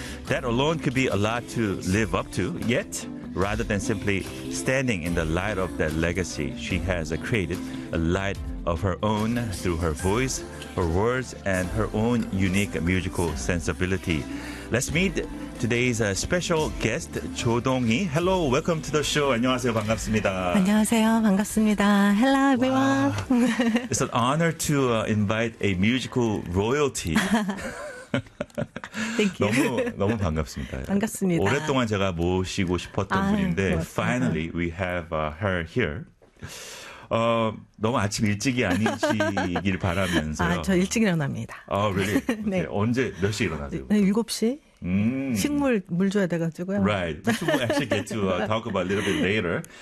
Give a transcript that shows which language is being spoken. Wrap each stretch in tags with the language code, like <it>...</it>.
<en>That alone could be a lot to live up to, yet rather than simply standing in the light of that legacy, she has created a light of her own through her voice, her words, and her own unique musical sensibility. Let's meet today's special guest, Cho Dong-hee. Hello, welcome to the show.</en> <ko>안녕하세요, 반갑습니다. 안녕하세요, 반갑습니다.</ko> <en>Hello, everyone. Wow. It's an honor to invite a musical royalty. Thank you.</en> <ko>너무 반갑습니다. 반갑습니다. 오랫동안 제가 모시고 싶었던 분인데</ko> <en>finally we have her here.</en> <ko>너무 아침 일찍이 아니시길 바라면서요. 저 일찍 일어납니다.</ko> <en>Oh, really? 네.</en> <ko>언제 몇 시에 일어나세요? 7시. 식물 물 줘야 돼가지고요.</ko> <en>Right. Which we'll actually get to talk about a little bit later.</en>